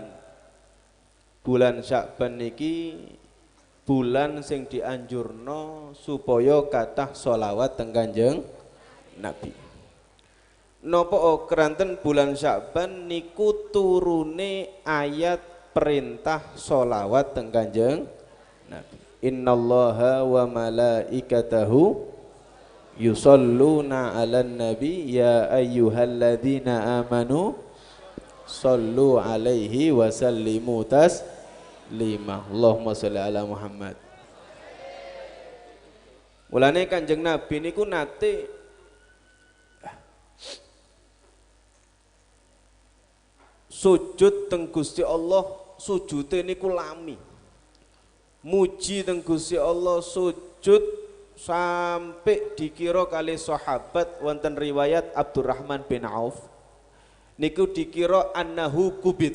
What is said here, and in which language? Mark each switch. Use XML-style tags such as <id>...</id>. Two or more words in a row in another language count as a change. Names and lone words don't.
<jv>Bulan Sya'ban niki bulan sing dianjurno supaya kathah sholawat teng Kanjeng Nabi. Napa keranten bulan Sya'ban niku turune ayat perintah sholawat teng Kanjeng Nabi.</jv> <ar>إن الله وملائكته يصلون على النبي يا أيها الذين آمنوا صلوا عليه وسلموا تسليما. اللهم صل على محمد.</ar> <jv>Mulane Kanjeng Nabi niku nate sujud teng Gusti Allah, sujude niku lami. Muji teng Gusti Allah sujud sampai dikira kali sahabat wonten riwayat Abdurrahman bin Auf niku dikira annahu kubit.</jv>